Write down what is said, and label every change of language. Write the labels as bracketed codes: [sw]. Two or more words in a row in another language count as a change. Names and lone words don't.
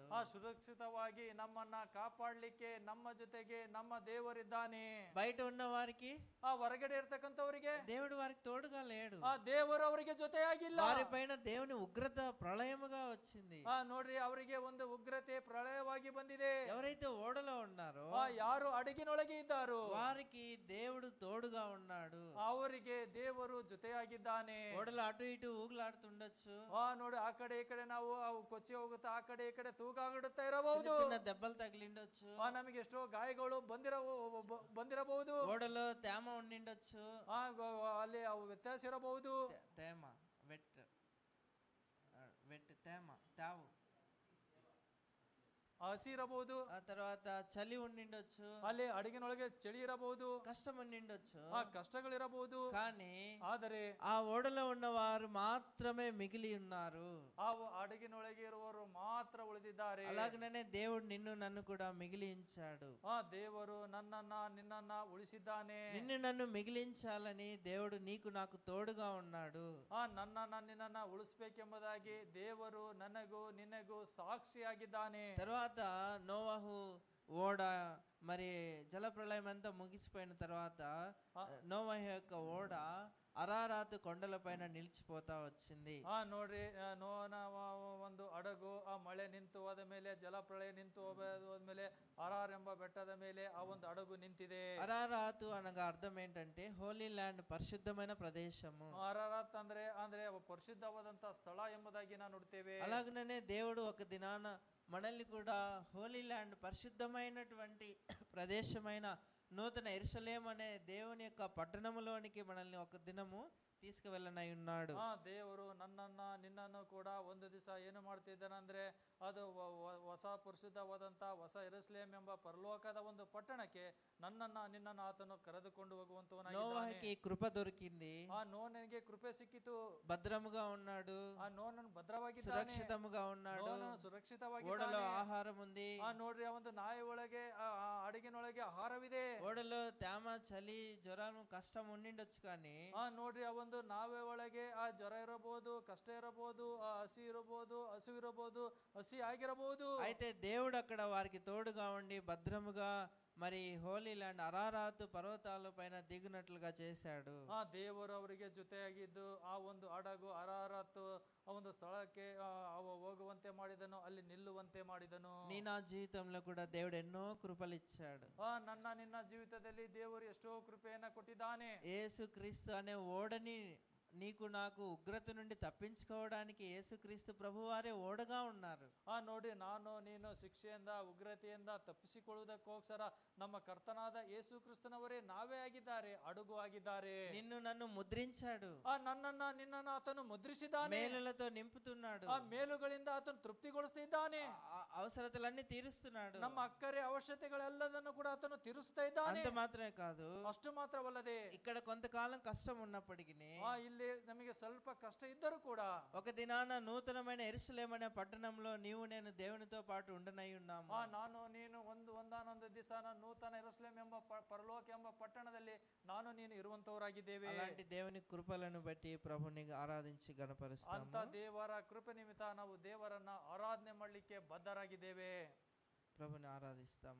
[kn] ಆ ಸುರಕ್ಷಿತವಾಗಿ ನಮ್ಮನ್ನ ಕಾಪಾಡ್ಲಿಕ್ಕೆ ನಮ್ಮ ಜೊತೆಗೆ ನಮ್ಮ ದೇವರಿದ್ದಾನೆ. [te] బయట ఉన్న వారికి [kn] ಆ ಹೊರಗಡೆ ಇರ್ತಕ್ಕಂಥವರಿಗೆ [te] దేవుడు వారికి తోడుగా లేడు. [kn] ಆ ದೇವರು ಅವರಿಗೆ ಜೊತೆಯಾಗಿಲ್ಲ. [te] వారిపైన దేవుని ఉగ్రత ప్రళయముగా వచ్చింది. [kn] ನೋಡ್ರಿ, ಅವರಿಗೆ ಒಂದು ಉಗ್ರತೆ ಪ್ರಳಯವಾಗಿ ಬಂದಿದೆ. [te] ఎవరైతే ఓడలో ఉన్నారో [kn] ಯಾರು ಹಡಗಿನೊಳಗೆ ಇದ್ದಾರೋ [te] వారికి దేవుడు తోడుగా ఉన్నాడు. [kn] ಅವರಿಗೆ ದೇವರು ಜೊತೆಯಾಗಿದ್ದಾನೆ. [te] ఓడలు అటు ఇటు ఊగులాడుతుండొచ్చు, [kn] ನೋಡಿ, ಆ ಕಡೆ ಈ ಕಡೆ ನಾವು ಕೊಚ್ಚಿ ಹೋಗುತ್ತಾ ಆ ಕಡೆ ಈ ಕಡೆ ತೂಗಾಡುತ್ತಾ ಇರಬಹುದು. [te] చిన్న దెబ్బలు తగిలిండొచ్చు, [kn] ನಮಗೆ ಎಷ್ಟೋ ಗಾಯಗಳು ಬಂದಿರಬಹುದು. [te] ఓడలో తేమ ఉండిండొచ్చు, [kn] ಅಲ್ಲಿ ಅವು ವ್ಯತ್ಯಾಸ ಇರಬಹುದು. [te] తేమ వెట్ తేమ తావు, [kn] ಹಸಿ ಇರಬಹುದು. [te] ఆ తర్వాత చలి ఉండిండొచ్చు, [kn] ಅಲ್ಲಿ ಹಡಗಿನೊಳಗೆ ಚಳಿ ಇರಬಹುದು, [te] కష్టం ఉండిండొచ్చు, [kn] ಕಷ್ಟಗಳಿರಬಹುದು. [te] కానీ [kn] ಆದರೆ [te] ఆ ఓడలో ఉన్నవారు మాత్రమే మిగిలి ఉన్నారు. [kn] ಆ ಹಡಗಿನೊಳಗೆ ಇರುವವರು ಮಾತ್ರ ಉಳಿದಿದ್ದಾರೆ. [te] అలాగనే దేవుడు నిన్ను నన్ను కూడా మిగిలించాడు. [kn] ದೇವರು ನನ್ನನ್ನ ನಿನ್ನನ್ನ ಉಳಿಸಿದ್ದಾನೆ. [te] నిన్ను నన్ను మిగిలించాలని దేవుడు నీకు నాకు తోడుగా ఉన్నాడు. [kn] ನನ್ನನ್ನ ನಿನ್ನನ್ನ ಉಳಿಸ್ಬೇಕೆಂಬುದಾಗಿ ದೇವರು ನನಗೂ ನಿನಗೂ ಸಾಕ್ಷಿಯಾಗಿದ್ದಾನೆ. [te] తర్వాత నోవహు ఓడ మరి జలప్రళయం అంతా ముగిసిపోయిన తర్వాత నోవహు యొక్క ఓడ అరారాతు కొండల పైన నిలిచిపోతా వచ్చింది. [kn] ನೋಡ್ರಿ, ನೋವನ ಒಂದು ಹಡಗು ಆ ಮಳೆ ನಿಂತು ಹೋದ ಮೇಲೆ, ಜಲಪ್ರಳಯ ನಿಂತು ಹೋದ್ಮೇಲೆ ಅರಾರ್ ಎಂಬ ಬೆಟ್ಟದ ಮೇಲೆ ಆ ಒಂದು ಹಡಗು ನಿಂತಿದೆ. [te] అరారాతు అనగా అర్థం ఏంటంటే [en] holy land, [te] పరిశుద్ధమైన ప్రదేశము. [kn] ಅರಾರತ್ ಅಂದ್ರೆ ಪರಿಶುದ್ಧವಾದಂತ ಸ್ಥಳ ಎಂಬುದಾಗಿ ನಾವು ನೋಡ್ತೇವೆ. [te] అలాగనే దేవుడు ఒక దినాన మనల్ని కూడా [en] holy land, [te] పరిశుద్ధమైనటువంటి ప్రదేశమైన నూతన యెరూషలేము అనే దేవుని యొక్క పట్టణములోనికి మనల్ని ఒక దినము తీసుకువెళ్ళనై ఉన్నాడు. [kn] ದೇವರು ನನ್ನನ್ನ ನಿನ್ನನ್ನು ಕೂಡ ಒಂದು ದಿವಸ ಏನು ಮಾಡ್ತಿದ್ದಾನಂದ್ರೆ, ಅದು ಹೊಸ ಪರಿಶುದ್ಧವಾದಂತ ಹೊಸ ಯೆರೂಸಲೇಮ್ ಎಂಬ ಪರಲೋಕದ ಒಂದು ಪಟ್ಟಣಕ್ಕೆ ನನ್ನನ್ನ ನಿನ್ನನ್ನು ಆತನು ಕರೆದುಕೊಂಡು ಹೋಗುವಂತವನಾಗಿದ್ದಾನೆ. [te] నోవాహుకి కృప దొరికింది, [kn] ನೋಹನಿಗೆ ಕೃಪೆ ಸಿಕ್ಕಿತು, [te] భద్రముగా ఉన్నాడు, [kn] ನೋಹನು ಭದ್ರವಾಗಿದ್ದಾನೆ, [te] సురక్షితముగా ఉన్నాడు, [kn] ನೋಹನು ಸುರಕ್ಷಿತವಾಗಿ [te] ఓడలో ఆహారం ఉంది. [kn] ನೋಡ್ರಿ, ಆ ಒಂದು ನಾಯಿ ಒಳಗೆ ಹಡಗಿನೊಳಗೆ ಆಹಾರವಿದೆ. [te] ఓడలో తేమ, చలి, జ్వరం, కష్టం ఉండిండొచ్చు, కానీ [kn] ನೋಡ್ರಿ, ಆ ಒಂದು ನಾವೇ ಒಳಗೆ ಆ ಜ್ವರ ಇರಬಹುದು, ಕಷ್ಟ ಇರಬಹುದು, ಆ ಹಸಿ ಇರಬಹುದು, ಹಸಿವು ಇರಬಹುದು, ಹಸಿ ಆಗಿರಬಹುದು. [te] అయితే దేవుడు అక్కడ వారికి తోడుగా ఉండి భద్రముగా మరి [en] holy land [te] అరారాతు పర్వతాల పైన దిగునట్లుగా చేశాడు. [kn] ದೇವರು ಅವರಿಗೆ ಜೊತೆಯಾಗಿದ್ದು ಆ ಒಂದು ಹಡಗು ಅರಾರತ್ ಆ ಒಂದು ಸ್ಥಳಕ್ಕೆ ಹೋಗುವಂತೆ ಮಾಡಿದನು, ಅಲ್ಲಿ ನಿಲ್ಲುವಂತೆ ಮಾಡಿದನು. [te] నీ నా జీవితంలో కూడా దేవుడు ఎన్నో కృపలు ఇచ్చాడు. [kn] ನನ್ನ ನಿನ್ನ ಜೀವಿತದಲ್ಲಿ ದೇವರು ಎಷ್ಟೋ ಕೃಪೆಯನ್ನ ಕೊಟ್ಟಿದ್ದಾನೆ. [te] యేసుక్రీస్తు అనే ఓడని నీకు నాకు ఉగ్రత నుండి తప్పించుకోవడానికి యేసుక్రీస్తు ప్రభువారే ఓడగా ఉన్నారు. [kn] ನೋಡಿ, ನಾನು ನೀನು ಶಿಕ್ಷೆಯಿಂದ ಉಗ್ರತೆಯಿಂದ ತಪ್ಪಿಸಿಕೊಳ್ಳುವುದಕ್ಕೋಸ್ಕರ ನಮ್ಮ ಕರ್ತನಾದ ಯೇಸು ಕ್ರಿಸ್ತನವರೇ ನಾವೇ ಆಗಿದ್ದಾರೆ, ಹಡಗು ಆಗಿದ್ದಾರೆ. [te] నిన్ను నన్ను ముద్రించాడు, [kn] ನನ್ನನ್ನ ನಿನ್ನನ್ನು ಆತನು ಮುದ್ರಿಸಿದ್ದಾನೆ, [te] మేలులతో నింపుతున్నాడు, [kn] ಆ ಮೇಲುಗಳಿಂದ ಆತನು ತೃಪ್ತಿಗೊಳಿಸ್ತಿದ್ದಾನೆ, [te] అవసరతలన్నీ తీరుస్తున్నాడు, [kn] ನಮ್ಮ ಅಕ್ಕರೆ ಅವಶ್ಯಕತೆಗಳೆಲ್ಲದನ್ನು ಕೂಡ ಆತನು ತೀರಿಸ್ತಾ ಇದ್ದಾನೆ. [te] అంత మాత్రమే కాదు, [kn] ಅಷ್ಟು ಮಾತ್ರವಲ್ಲದೆ [te] ఇక్కడ కొంతకాలం కష్టం ఉన్నప్పటికీ [kn] ಇಲ್ಲಿ ನಮಗೆ ಸ್ವಲ್ಪ ಕಷ್ಟ ಇದ್ದರೂ ಕೂಡ [te] ఒక దినాన నూతనమైన యెరూషలేము అనే పట్టణంలో నీవు నేను దేవునితో పాటు ఉండనై ఉన్నాము. [kn] ನಾನು ನೀನು ಒಂದಾನೊಂದು ದಿವಸ ನೂತನ ಯೆರೂಸಲೇಮ್ ಎಂಬ ಪರಲೋಕ ಎಂಬ ಪಟ್ಟಣದಲ್ಲಿ ನಾನು ನೀನು ಇರುವಂತವರಾಗಿದ್ದೇವೆ. [te] అలాంటి దేవుని కృపలను బట్టి ప్రభుని ఆరాధించి గణపరుస్తాము. [kn] ಅಂತ ದೇವರ ಕೃಪೆ ನಿಮಿತ್ತ ನಾವು ದೇವರನ್ನ ಆರಾಧನೆ ಮಾಡಲಿಕ್ಕೆ ಬದ್ಧರಾಗಿದ್ದೇವೆ. [te] ప్రభుని ఆరాధిస్తాము,